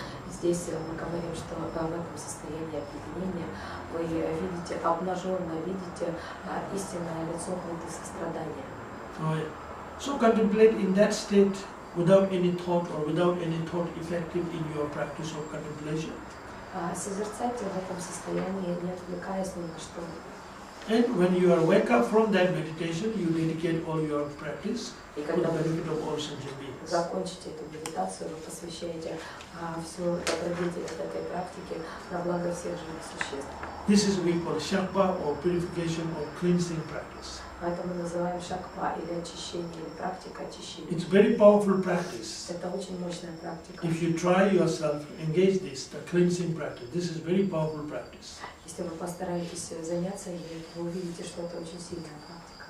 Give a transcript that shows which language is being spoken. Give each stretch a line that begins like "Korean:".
Russian: Здесь мы говорим, что в этом состоянии объединения вы видите, обнаженно видите истинное лицо Будды сострадания.
English: So contemplate in that state without any thought or without any thought effective in your practice of contemplation.
Russian: Созерцайте в этом состоянии, не отвлекаясь ни на что.
English: And when you are wake up from that meditation, you dedicate all your practice to the benefit of all sentient beings.
Russian: Закончите эту медитацию, вы посвящаете всю добродетельность этой практики на благо всех живых существ.
English: This is we call shakpa or purification or cleansing practice.
Russian: Это мы называем шакпа или очищение, или практика очищения.
English: It's very powerful practice.
Russian: Это очень мощная практика.
English: If you try yourself, engage this, the cleansing practice. This is very powerful practice.
Russian: Если вы постараетесь заняться ей, вы увидите, что это очень сильная практика.